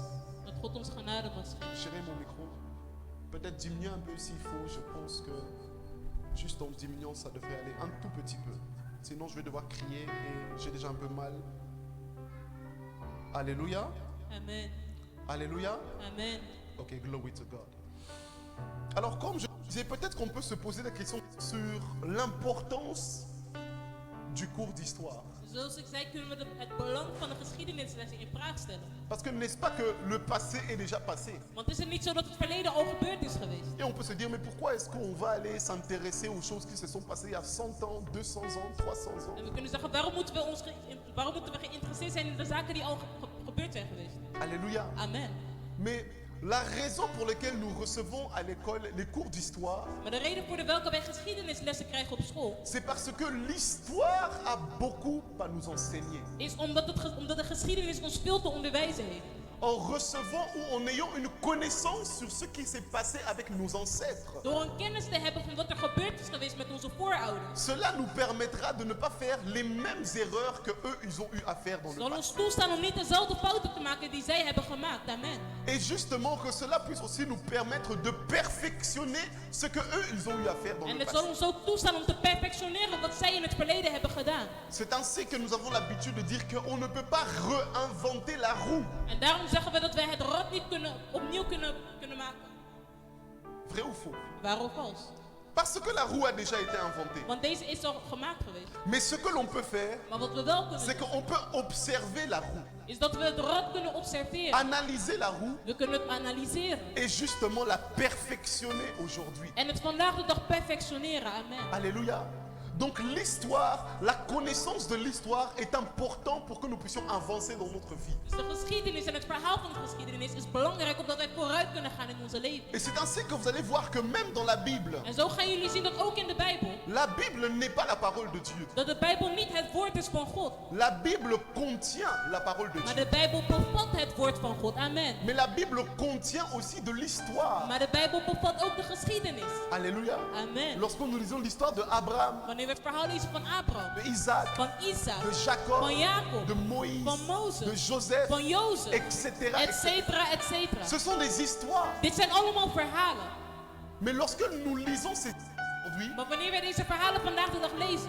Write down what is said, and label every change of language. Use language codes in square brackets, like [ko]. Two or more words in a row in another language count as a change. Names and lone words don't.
[nl] Dat God ons genade was. [fr] Gérer mon micro. Peut-être diminuer un peu s'il faut. Je pense que juste en diminuant, ça devrait aller un tout petit peu. Sinon, je vais devoir crier et j'ai déjà un peu mal. Alléluia. Amen. Alléluia. Amen. [en] Ok, glory to God. [fr] Alors, comme je disais, peut-être qu'on peut se poser la question sur l'importance du cours d'histoire. [nl] Zoals ik zei, kunnen we het belang van de geschiedenislessen in vraag stellen. [fr] Parce que n'est-ce pas que le passé est déjà passé? [nl] Want is het niet zo dat het verleden al gebeurd is geweest? [fr] Et on peut se dire, mais pourquoi est-ce qu'on va aller s'intéresser aux choses qui se sont passées il y a 100 ans, 200 ans, 300 ans? [nl] En we kunnen zeggen, waarom moeten we geïnteresseerd zijn in de zaken die al gebeurd zijn geweest? [fr] Alléluia. Amen. Mais la raison pour laquelle nous recevons à l'école les cours d'histoire, [nl] Maar de reden voor de welke wij geschiedenislessen krijgen op school [fr] c'est parce que l'histoire a beaucoup à nous enseigner. [nl] is omdat de geschiedenis ons veel te onderwijzen heeft. [fr] En recevant ou en ayant une connaissance sur ce qui s'est passé avec nos ancêtres. [nl] Door een kennis te hebben van wat er gebeurd is geweest met onze voorouders, [fr] Cela nous permettra de ne pas faire les mêmes erreurs que eux ils ont eu à faire dans le [nl] zal [fr] passé. [nl] ons toestaan om niet dezelfde fouten te maken die zij hebben gemaakt. [fr] Amen. Et justement que cela puisse aussi nous permettre de perfectionner ce que eux ils ont eu à faire dans [nl] En [fr] le [nl] het zal [fr] passé. [nl] ons ook toestaan om te perfectioneren wat zij in het verleden hebben gedaan. [fr] C'est ainsi que nous avons l'habitude de dire qu'on ne peut pas réinventer la roue. [nl] En daarom zeggen we dat wij het rad niet opnieuw kunnen maken. [fr] Vrai ou faux? [nl] Waar of vals? [fr] Parce que la roue a déjà été inventée. [nl] Want deze is al gemaakt geweest. [fr] Mais ce que l'on peut faire, [nl] Maar wat we wel kunnen [fr] c'est [nl] doen, [fr] qu'on peut observer la roue, [nl] is dat we het rad kunnen observeren. [fr] analyser la roue [nl] We kunnen het analyseren. [fr] et justement la perfectionner aujourd'hui. [nl] En het vandaag de dag perfectioneren. [fr] Amen. Alléluia. Donc l'histoire, la connaissance de l'histoire est important pour que nous puissions avancer dans notre vie. [nl] Dus de geschiedenis en het verhaal van de geschiedenis is belangrijk opdat wij vooruit kunnen gaan in onze leven. [fr] Et c'est ainsi que vous allez voir que même dans la Bible, [nl] En zo gaan jullie zien dat ook in de Bijbel, [fr] la Bible n'est pas la parole de Dieu. [nl] dat de Bijbel niet het woord is van God. [fr] La Bible contient la parole de [nl] Maar [fr] Dieu. [nl] de Bijbel bevat het woord van God. [fr] Amen. Mais la Bible contient aussi de l'histoire. [nl] Maar de Bijbel bevat ook de geschiedenis. [fr] Alléluia. Amen. Lorsque nous lisons l'histoire de Abraham, [nl] Wanneer we het verhaal lezen van Abraham, [fr] de Isaac, [nl] van Isaac, [fr] de Jacob, [nl] van Jacob, [fr] de Moïse, [nl] van Mozes, [fr] de Joseph, [nl] van Jozef, [fr] etc., et [nl] etc. [fr] cetera, et cetera. Ce sont des histoires. [nl] Dit zijn allemaal verhalen. [fr] Mais lorsque nous lisons ces aujourd'hui, [nl] Maar wanneer wij deze verhalen vandaag de dag lezen,